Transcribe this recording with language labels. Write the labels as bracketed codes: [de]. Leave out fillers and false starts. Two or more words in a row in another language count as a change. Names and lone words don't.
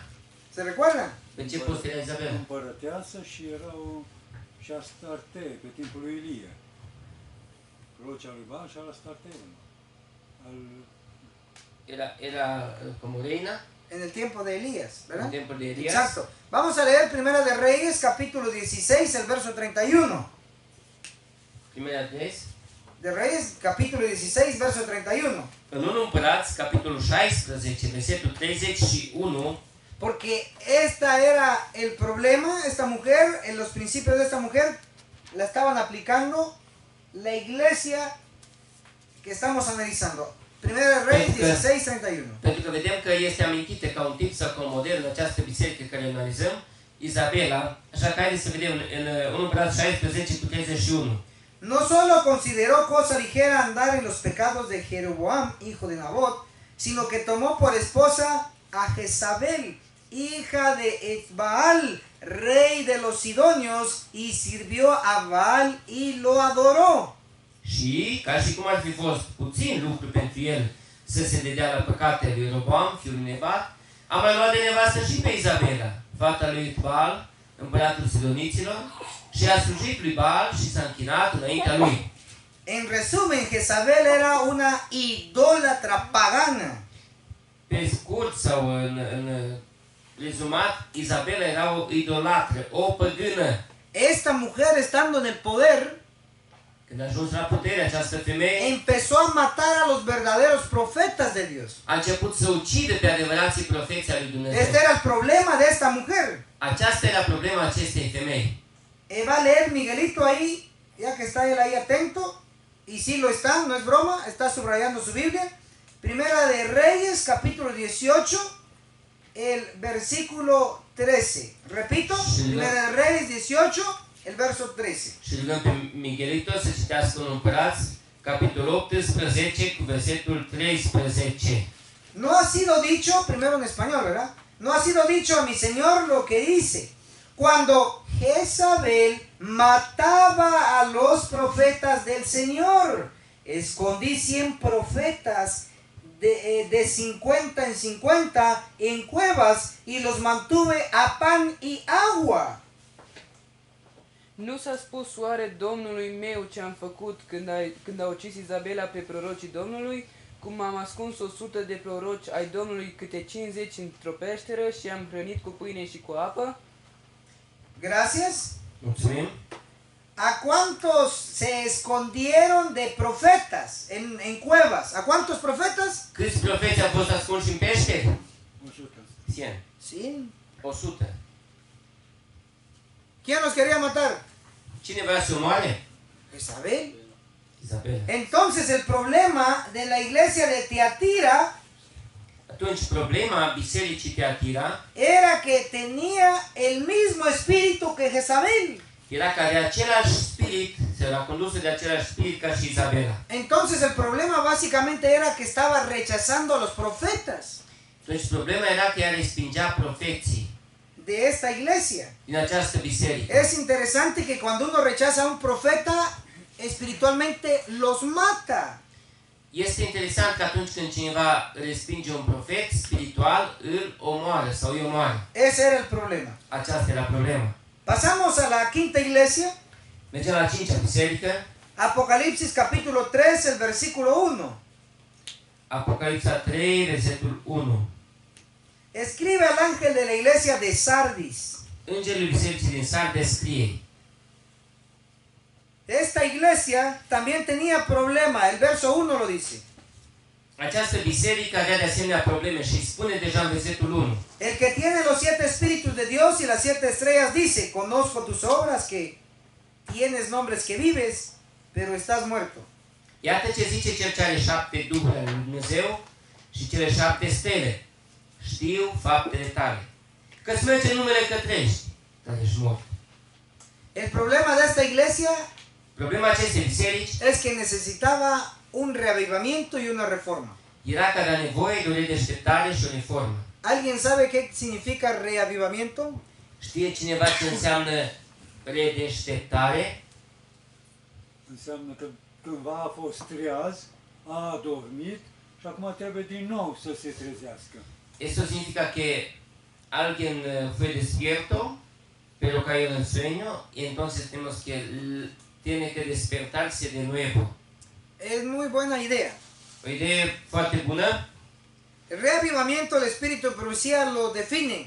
[es] ¿Se recuerdan? [ro] Pe ce post era Izabela? Împărăteasă și era și Astarte pe timpul lui Ilie. vocea lui Baal și a lăsat termenul. [es] Era como reina En el tiempo de Elías, en ¿verdad? tiempo de Elías. Exacto. Vamos a leer Primera de Reyes, capítulo 16, el verso 31. Primera Reyes. De Reyes, capítulo 16, verso 31. [ro] În 1 Împărați, capitolul 16, versetul 31, [es] Porque esta era el problema, esta mujer, en los principios de esta mujer, la estaban aplicando la iglesia que estamos analizando. Primera de Reyes 16, 31. [ro] pentru că vedem că este amintită ca un tip sau ca un model în această biserică care o analizăm, Izabela, așa că haideți să vedem în 1 Împărați 16 cu 31. [es] No solo consideró cosa ligera andar en los pecados de Jeroboam, hijo de Nabot, sino que tomó por esposa a Jezabel, hija de Etbaal, rey de los Sidonios, y sirvió a Baal y lo adoró. [ro] Și, ca și cum ar fi fost puțin lucru pentru el să se dedea la păcatele lui Roboam, fiul lui Nebat, a mai luat de nevastă și pe Izabela, fata lui Etbaal, împăratul Sidoniților, și a slujit lui Baal și s-a închinat înaintea lui. [es] En resumen, Jezabel era una idólatra pagana. [ro] Pe scurt sau în rezumat, Izabela era o idolatră, o păgână. [es] Esta mujer, estando en el poder, [ro] Când a ajuns la putere, această femeie [es] empezó a matar a los verdaderos profetas de Dios. [ro] a început să ucide pe adevărații profeții al lui Dumnezeu. [es] Este era el problema de esta mujer. [ro] Aceasta era problema acestei femei. [es] Va a leer Miguelito ahí, ya que está él ahí atento, y sí lo está, no es broma, está subrayando su Biblia. Primera de Reyes, capítulo 18, el versículo 13. Repito, Primera de Reyes 18, el verso 13. [ro] Și rugăm pe Miguelito să citească un Împărați, capitolul 18, cu versetul 13. [es] No ha sido dicho, primero en español, ¿verdad? No ha sido dicho a mi Señor lo que dice. Cuando Jezabel mataba a los profetas del Señor, escondí 100 profetas de 50 en 50 en cuevas y los mantuve a pan y agua. [ro] Nu s-a spus oare Domnului meu ce am făcut când a ucis Izabela pe prorocii Domnului, cum am ascuns 100 de proroci ai Domnului câte 50 într-o peșteră și am hrănit cu pâine și cu apă? [es] Gracias. [ro] Mulțumim. [es] ¿A cuántos se escondieron de profetas en cuevas? ¿A cuántos profetas? [ro] Câți profeți au fost ascunși în peșteri? 100. 100. [es] Sí. 100. ¿Quién los quería matar? [ro] Cine vrea să omoare? [es] Jezabel. [ro] Izabela. [es] Entonces el problema de la iglesia de Tiatira [ro] Atunci, problema bisericii Teatira [es] era que tenía el mismo espíritu que Jezabel. [ro] era că are același spirit, se era condusă de același spirit ca și Izabela. [es] Entonces el problema básicamente era que estaba rechazando a los profetas [ro] Atunci, problema era că ea respingea profeții [es] de esta iglesia. [ro] din această biserică. [es] Es interesante que cuando uno rechaza a un profeta, espiritualmente los mata. [ro] Este interesant că atunci când cineva respinge un profet spiritual, îl omoară sau îi omoară. [es] Ese era el problema. [ro] Aceasta era problema. [es] Pasamos a la quinta iglesia, [ro] Mergem la 5-a biserică, [es] Apocalipsis capítulo 3, el versículo 1. [ro] Apocalipsa 3, versetul 1. [es] Escribe al ángel de la iglesia de Sardis. [ro] Îngerul bisericii din Sardes scrie: [es] Esta iglesia también tenía problema, el verso 1 lo dice. [ro] această biserică avea de asemenea probleme și spune deja în versetul 1. [es] El que tiene los 7 espíritus de Dios y las 7 estrellas dice, conozco tus obras, que tienes nombres que vives, pero estás muerto. [ro] Iată ce zice cel ce are 7 duhuri ale lui Dumnezeu și cele 7 stele. Știu faptele tale, că-ți merge numele că trăiești, dar ești mort. [es] El problema de esta iglesia [ro] Problema acestei biserici [es] es que necesitaba un reavivamiento y una reforma. [ro] era că avea nevoie de o redeșteptare și o reformă. [es] ¿Alguien sabe qué significa reavivamiento? [ro] Știe cineva ce înseamnă redeșteptare? Înseamnă că cândva a fost treaz, a adormit și acum trebuie din nou să se trezească. [es] Eso significa que alguien fue despierto, pero cayó en sueño, y entonces tenemos que tiene que despertarse de nuevo. Es muy buena idea. [ro] O idee foarte bună. [es] El reavivamiento, el espíritu de profecía lo define